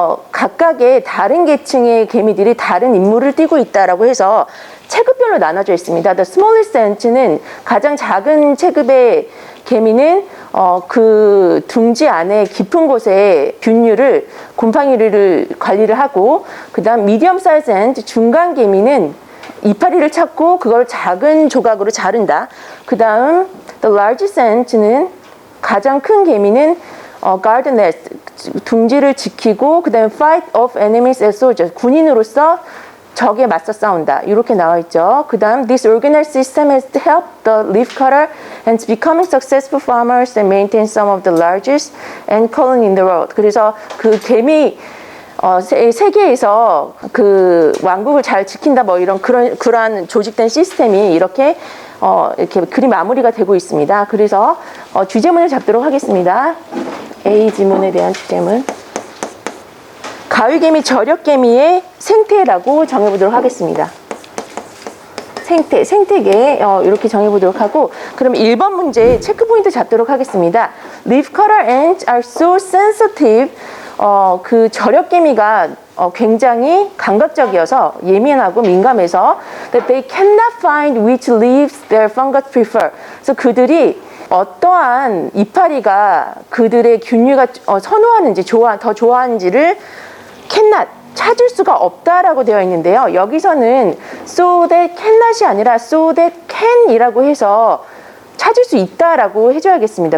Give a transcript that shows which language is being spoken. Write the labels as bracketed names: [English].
[Korean] 각각의 다른 계층의 개미들이 다른 임무를 띠고 있다라고 해서 체급별로 나눠져 있습니다. [English] The smallest ant [Korean] 는 가장 작은 체급의 개미는 그 둥지 안에 깊은 곳에 균류를, 곰팡이를 관리를 하고, 그 다음 [English] medium size ant, [Korean] 중간 개미는 이파리를 찾고 그걸 작은 조각으로 자른다. 그 다음 [English] the largest ant [Korean] 는 가장 큰 개미는 [English] guard the nest, [Korean] 둥지를 지키고, 그 다음에 [English] fight off enemies as soldiers, [Korean] 군인으로서 적에 맞서 싸운다. 이렇게 나와 있죠. 그 다음 [English] this organized system has helped the leafcutter ants becoming successful farmers and maintain some of the largest ant colony in the world. [Korean] 그래서 그 개미 세계에서 그 왕국을 잘 지킨다, 뭐 이런 그러한 조직된 시스템이 이렇게 글이 마무리가 되고 있습니다. 그래서 주제문을 잡도록 하겠습니다. A 지문에 대한 주제문. 가위개미, 절엽개미의 생태라고 정해보도록 하겠습니다. 생태계 이렇게 정해보도록 하고, 그럼 1번 문제 체크포인트 잡도록 하겠습니다. [English] Leaf cutter ants are so sensitive. [Korean] 그 절엽개미가 굉장히 감각적이어서, 예민하고 민감해서 [English] that they cannot find which leaves their fungus prefer. [Korean] 그래서 그들이 어떠한 이파리가 그들의 균류가 선호하는지, 더 좋아하는지를 cannot, 찾을 수가 없다라고 되어 있는데요. 여기서는 [English] so that cannot [Korean] 이 아니라 [English] so that can [Korean] 이라고 해서 찾을 수 있다라고 해줘야겠습니다.